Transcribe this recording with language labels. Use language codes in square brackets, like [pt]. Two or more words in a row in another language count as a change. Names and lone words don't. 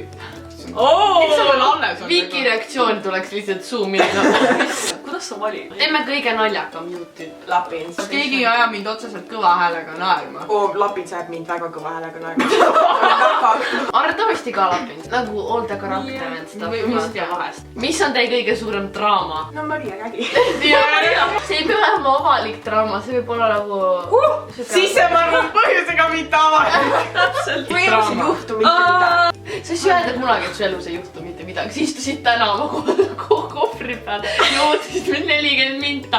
[et] Miks sul on alles? Viki reaktsioon tuleks lihtsalt [en] zoom in. [et] kuidas sa valid? teeme kõige naljakam Youtube. Lapins. kas keegi ei aja mind otseselt kõva häälega naerma? Lapins ajab mind väga kõva häälega naerma. arvatavasti ka Lapins, nagu [en] all the character and stuff [et] vahest. mis on teie kõige suurem draama? no Maria, räägi. see ei pea olema avalik draama, see võib olla nagu sissemarvanud põhjusega mitte avalik. täpselt. või elus ei juhtu mitte midagi. sa ei öelda kunagi, et su elus ei juhtu mitte midagi, sa istusid täna oma kohvri peal ja ootasid mind 40 minta.